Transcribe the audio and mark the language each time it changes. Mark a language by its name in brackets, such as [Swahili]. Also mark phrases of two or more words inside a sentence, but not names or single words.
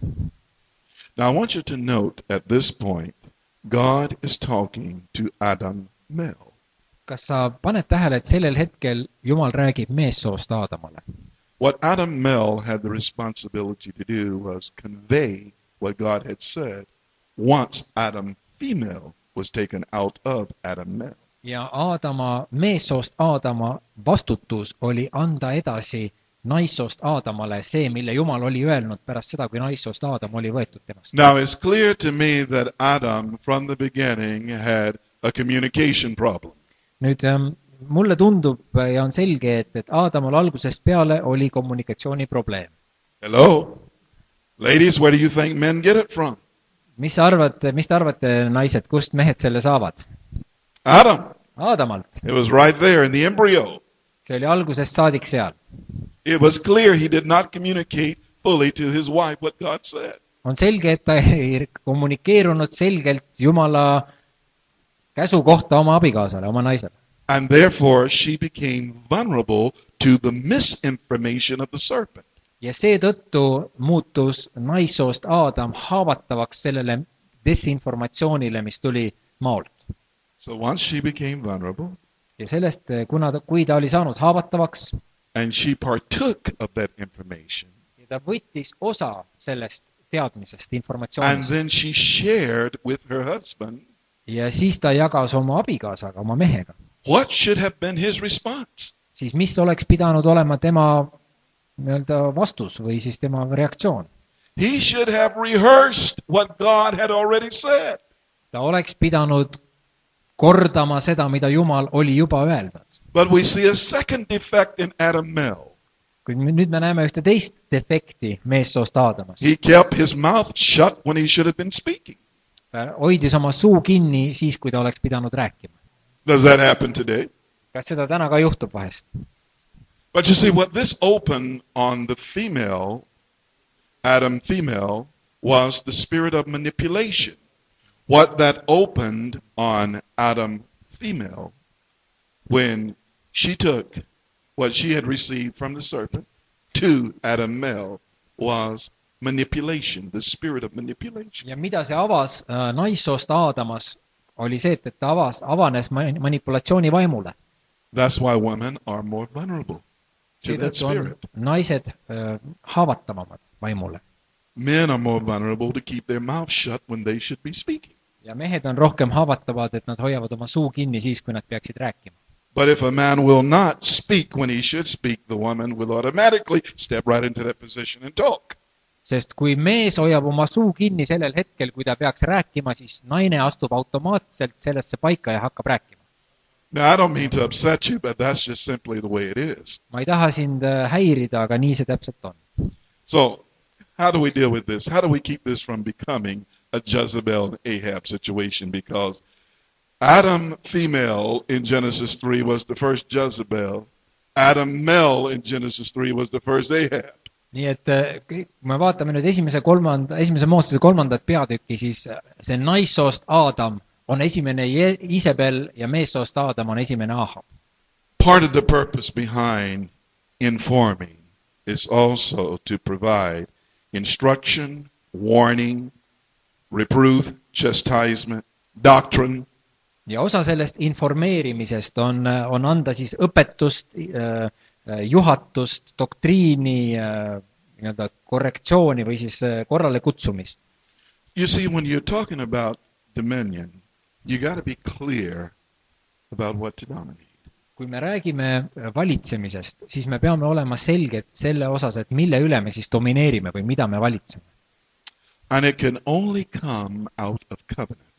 [English] Now I want you to note at this point, God is talking to Adam Mel. [Estonian] Kas sa paned tähele, et sellel hetkel Jumal räägib meessoost Aadamale? [English] What Adam Mel had the responsibility to do was convey what God had said once Adam female was taken out of Adam Mel. [Estonian] Ja meessoost Aadama vastutus oli anda edasi naissoost Aadamale see, mille Jumal oli öelnud pärast seda, kui naissoost Aadam oli võetud temast. [English] Now it's clear to me that Adam from the beginning had a communication problem. [Estonian] Nüüd mulle tundub ja on selge, et Aadamal algusest peale oli kommunikatsiooniprobleem. [English] Hello? Ladies, where do you think men get it from? [Estonian] Mis te arvate, naised, kust mehed selle saavad? [English] Adam. [Estonian] Aadamalt. [English] It was right there in the embryo. [Estonian] See oli algusest saadik seal. [English] It was clear he did not communicate fully to his wife what God said. [Estonian] On selge, et ta ei kommunikeerunud selgelt Jumala käsu kohta oma abikaasale, oma naisele. [English] And therefore she became vulnerable to the misinformation of the serpent. [Estonian] Ja seetõttu muutus naissoost Aadam haavatavaks sellele desinformatsioonile, mis tuli maalt. [English] So once she became vulnerable, [Estonian] ja sellest, kui ta oli saanud haavatavaks, [English] and she partook of that information, [Estonian] ja ta võttis osa sellest teadmisest, [English] and [Estonian] informatsioonist, [English] then she shared with her husband, [Estonian] ja siis ta jagas oma abikaasaga, oma mehega, [English] what should have been his response? [Estonian] siis mis oleks pidanud olema tema vastus või siis tema reaktsioon? [English] He should have rehearsed what God had already said. [Estonian] Ta oleks pidanud kordama seda, mida Jumal oli juba öelnud. [English] But we see a second defect in Adam Mel. [Estonian] Kuid nüüd me näeme ühte teist defekti meessoost Aadamas. [English] He kept his mouth shut when he should have been speaking. [Estonian] Ta hoidis oma suu kinni siis, kui ta oleks pidanud rääkima. [English] Does that happen today? [Estonian] Kas seda täna ka juhtub vahest? [English] But you see, what this opened on the female, Adam female, was the spirit of manipulation. What that opened on Adam female, when she took what she had received from the serpent to Adam male, was manipulation, the spirit of manipulation. [Estonian] Ja mida see avas naissoost Aadamas, oli see, et ta avanes manipulatsiooni vaimule. [English] That's why women are more vulnerable to that spirit. [Estonian] Naised haavatavamad vaimule. [English] Men are more vulnerable to keep their mouth shut when they should be speaking. [Estonian] Ja mehed on rohkem haavatavad, et nad hoiavad oma suu kinni siis, kui nad peaksid rääkima. [English] But if a man will not speak when he should speak, the woman will automatically step right into that position and talk. [Estonian] Sest kui mees hoiab oma suu kinni sellel hetkel, kui ta peaks rääkima, siis naine astub automaatselt sellesse paika ja hakkab rääkima. [English] Now, I don't mean to upset you, but that's just simply the way it is. [Estonian] Ma ei taha sind häirida, aga nii see täpselt on. [English] So, how do we deal with this? How do we keep this from becoming a Jezebel and Ahab situation? Because Adam female in Genesis 3 was the first Jezebel. Adam male in Genesis 3 was the first Ahab. [Estonian] Nii et kui me vaatame nüüd esimese Moosese 3. peatükki, siis see naissoost Aadam on esimene Isabel ja meessoost Aadam on esimene Ahab. [English] Part of the purpose behind informing is also to provide instruction, warning, reproof, chastisement, doctrine. [Estonian] Ja osa sellest informeerimisest on anda siis õpetust, juhatust, doktriini, nii-öelda korrektsiooni või siis korrale kutsumist. [English] You see, when you're talking about dominion, you got to be clear about what to dominate. [Estonian] Kui me räägime valitsemisest, siis me peame olema selged selle osas, et mille üle me siis domineerime või mida me valitseme. [English] And it can only come out of covenant.